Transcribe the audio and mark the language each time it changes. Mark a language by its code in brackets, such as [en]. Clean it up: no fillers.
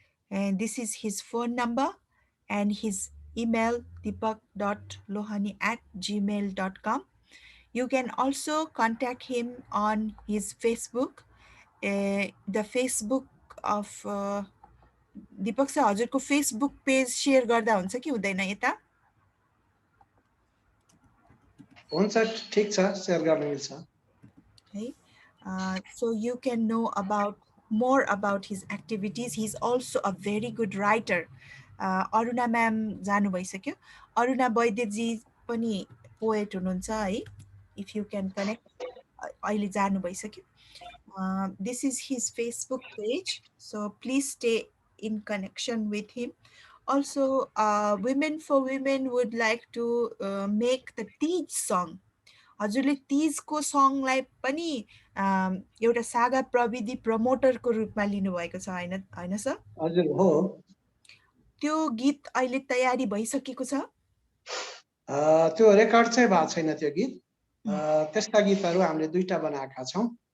[en] And this is his phone number and his email, deepak.lohani@gmail.com. You can also contact him on his Facebook. The Facebook of Deepak sir, [ne] हजुरको Facebook page share गर्दा हुन्छ कि हुँदैन यता? हुन्छ, ठीक छ, शेयर गर्न मिल्छ। [en] Okay. So you can know more about his activities. He's also a very good writer. [ne] Aruna ma'am जानु भइसक्यो. Aruna वैद्यजी पनि poet हुनुहुन्छ है. [en] If you can connect, [ne] अहिले जानु भइसक्यो. [en] This is his Facebook page. So please stay in connection with him. Also, Women for Women would like to make the Teej song. [ne] हजुरले तीजको सङलाई पनि एउटा सागा प्रविधि प्रमोटरको रूपमा लिनुभएको छ हैन सर? हजुर हो। त्यो गीत अहिले तयारी भइसकेको छ? त्यो रेकर्ड चाहिँ भएको छैन त्यो गीत। त्यस्ता गीतहरू हामीले 2टा बनाएका छौं।